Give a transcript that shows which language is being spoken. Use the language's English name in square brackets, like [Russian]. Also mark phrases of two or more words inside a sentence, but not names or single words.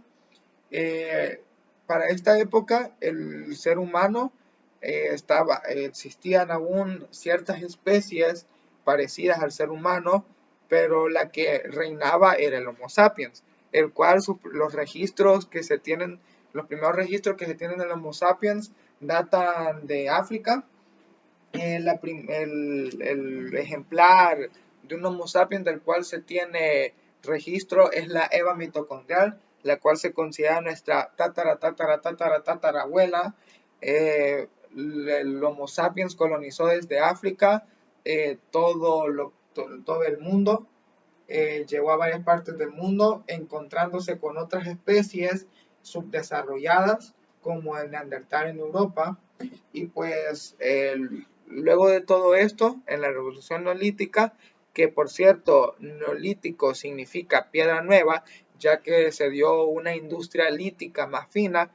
[Spanish] Eh, para esta época el ser humano existían aún ciertas especies parecidas al ser humano, pero la que reinaba era el Homo sapiens, el cual los registros que se tienen, los primeros registros que se tienen del Homo sapiens datan de África. El ejemplar de un Homo sapiens del cual se tiene registro es la Eva mitocondrial, la cual se considera nuestra tatarabuela. El Homo sapiens colonizó desde África todo el mundo, llegó a varias partes del mundo, encontrándose con otras especies subdesarrolladas, como el Neandertal en Europa, y pues luego de todo esto, en la revolución neolítica, que por cierto, neolítico significa piedra nueva, ya que se dio una industria lítica más fina.